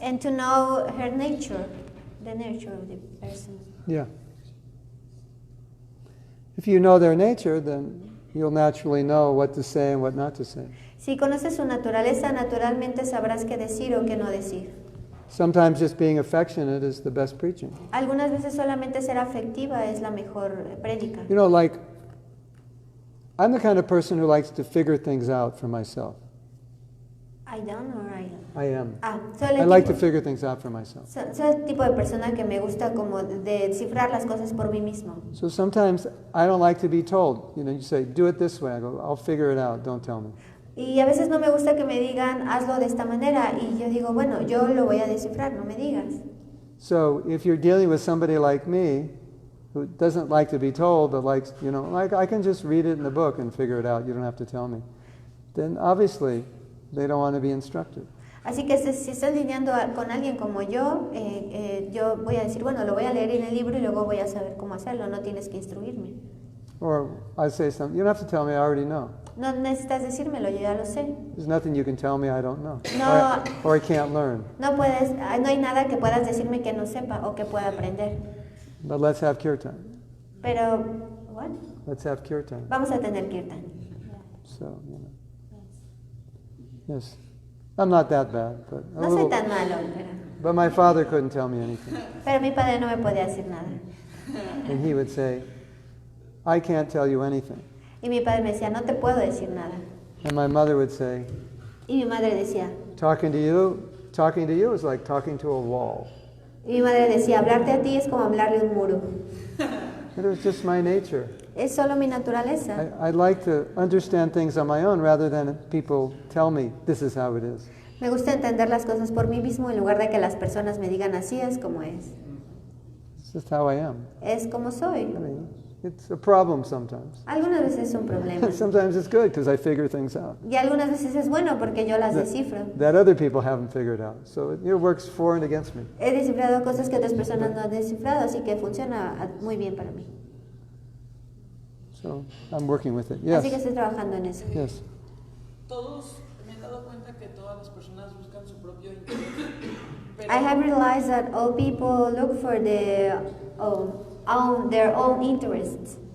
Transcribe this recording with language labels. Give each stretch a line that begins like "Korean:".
English: And to know her nature, the nature of the person. Yeah. If you know their nature, then you'll naturally know what to say and what not to say.
Spanish: Si conoces su naturaleza, naturalmente sabrás qué decir o qué no decir.
English: Sometimes just being affectionate is the best preaching.
Spanish: Algunas veces solamente ser afectiva es la mejor prédica.
English: You know, like, I'm the kind of person who likes to figure things out for myself. I don't or I don't. I am.
Spanish: Soy
English: I
Spanish: el
English: like to
Spanish: tipo,
English: figure things out for myself.
Spanish: soy el tipo de persona que me gusta como descifrar las cosas por mí mismo.
English: So sometimes I don't like to be told. You know, you say, do it this way. I go, I'll figure it out. Don't tell me.
Spanish: Y a veces no me gusta que me digan, hazlo de esta manera. Y yo digo, bueno, yo lo voy a descifrar, no me digas.
English: So if you're dealing with somebody like me, who doesn't like to be told, but likes, you know, like I can just read it in the book and figure it out. You don't have to tell me. Then obviously they don't want to be instructed.
Spanish: Así que si estás lidiando con alguien como yo voy a decir, bueno, lo voy a leer en el libro y luego voy a saber cómo hacerlo, no tienes que instruirme.
English: Or I say something, you don't have to tell me, I already know.
Spanish: No necesitas decírmelo, yo ya lo sé.
English: There's nothing you can tell me I don't know.
Spanish: No.
English: Or I can't learn.
Spanish: No hay nada que puedas decirme que no sepa o que pueda aprender.
English: But let's have kirtan.
Spanish: Pero,
English: what? Let's have kirtan.
Spanish: Vamos a tener kirtan.
English: So, you know. Yes. I'm not that bad, but a
Spanish: No soy
English: little,
Spanish: tan malo,
English: but my father couldn't tell me anything.
Spanish: pero mi padre no me podía decir nada.
English: And he would say, I can't tell you anything.
Spanish: Y mi padre me decía, no te puedo decir nada.
English: And my mother would say,
Spanish: Y mi madre decía,
English: talking to you is like talking to a wall.
Spanish: y mi madre decía, hablarte a ti es como hablarle a un muro.
English: It was just my nature.
Spanish: Es solo mi naturaleza.
English: I like to understand things on my own rather than people tell me this is how it is.
Spanish: Me gusta entender las cosas por mí mismo en lugar de que las personas me digan así es como es.
English: It's just how I am.
Spanish: Es como soy.
English: I mean, it's a problem sometimes.
Spanish: Algunas veces es un problema.
English: Sometimes it's good because I figure things out
Spanish: Y algunas veces es bueno porque yo las descifro.
English: that other people haven't figured out. So it works for and against me.
Spanish: He descifrado cosas que otras personas no han descifrado, así que funciona muy bien para mí.
English: So I'm working with it.
Spanish: Así que
English: Yes.
Spanish: estoy trabajando en eso.
English: Yes.
Spanish: Todos, me he dado cuenta que todas las personas buscan su propio interés. Pero,
English: I have realized that all people look for their own interests.